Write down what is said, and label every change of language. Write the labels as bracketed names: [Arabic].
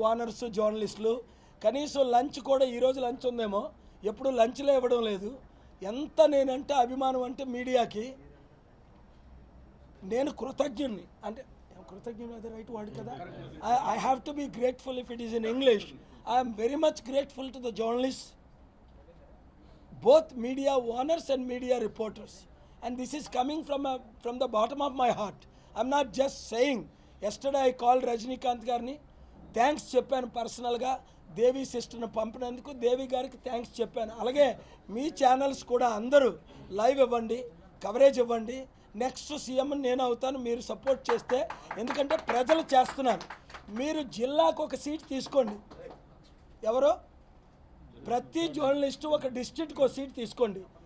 [Telugu] Owners, జర్నలిస్టులు. కనీసం lunch కూడా ఈరోజు లంచ్ ఉందేమో, ఎప్పుడు లంచ్లో ఇవ్వడం లేదు. ఎంత నేనంటే అభిమానం అంటే మీడియాకి నేను కృతజ్ఞుడిని. అంటే కృతజ్ఞుడు అదే రైట్ వర్డ్ కదా. [English] I have to be grateful if it is in English. I'm very much grateful to the journalist, both media owners and media reporters, and this is coming from the bottom of my heart. I'm not just saying. Yesterday I called Rajinikanth garni, [Telugu] thanks cheppanu personal ga. Devi sister nu పంపినందుకు దేవి గారికి thanks చెప్పాను. అలాగే మీ channels కూడా అందరూ live ఇవ్వండి, coverage ఇవ్వండి. Next CM నేను అవుతాను మీరు సపోర్ట్ చేస్తే. ఎందుకంటే ప్రజలు చేస్తున్నారు. మీరు జిల్లాకు ఒక సీట్ తీసుకోండి. ఎవరో ప్రతి జర్నలిస్టు ఒక డిస్ట్రిక్ట్కి ఒక సీట్ తీసుకోండి.